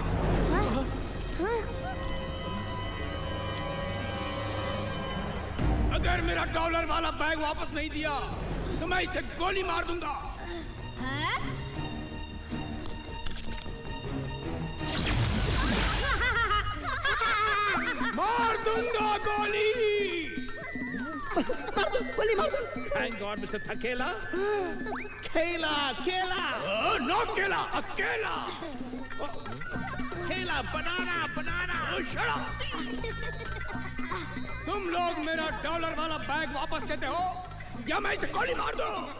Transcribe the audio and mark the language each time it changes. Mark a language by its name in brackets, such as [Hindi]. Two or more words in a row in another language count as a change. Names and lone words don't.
[Hindi] अगर मेरा डॉलर वाला बैग वापस नहीं दिया, तो मैं इसे गोली मार दूंगा! मार दूंगा गोली! गोली मार! [English] Thank God, Mr. Thakela. Kela, Kela. Oh, not Kela, Akela. Kela, banana, banana. Oh, shut up. [Hindi] तुम लोग मेरा डॉलर वाला बैग वापस देते हो या मैं इसे गोली मार दूं?